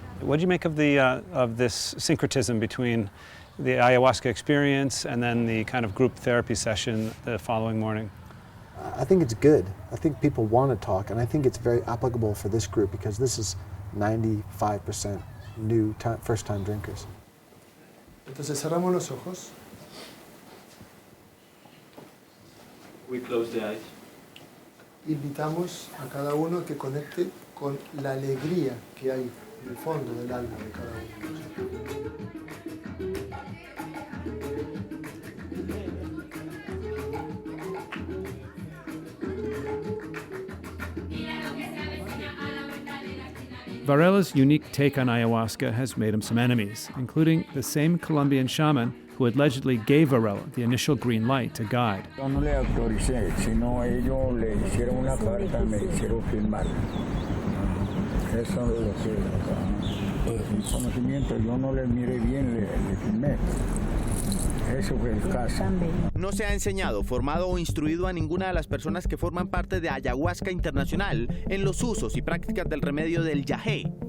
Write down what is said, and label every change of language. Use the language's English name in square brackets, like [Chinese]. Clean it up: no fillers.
[English] What did you make of this syncretism between the ayahuasca experience and then the kind of group therapy session the following morning? I think it's good. I think people want to talk, and I think it's very applicable for this group because this is 95% new first-time drinkers. [Spanish] Entonces cerramos los ojos. [English] We close the eyes. [Spanish] Invitamos a cada uno a que conecte con la alegría que hay en el fondo del alma de cada uno. [English] Varela's unique take on ayahuasca has made him some enemies, including the same Colombian shaman who allegedly gave Varela the initial green light to guide. [Spanish] Yo no le autoricé, sino ellos le hicieron una carta, me hicieron firmar. Eso es lo que, mi conocimiento, yo no le miré bien, le firmé. Eso fue el caso. No se ha enseñado, formado o instruido a ninguna de las personas que forman parte de Ayahuasca Internacional en los usos y prácticas del remedio del yagé.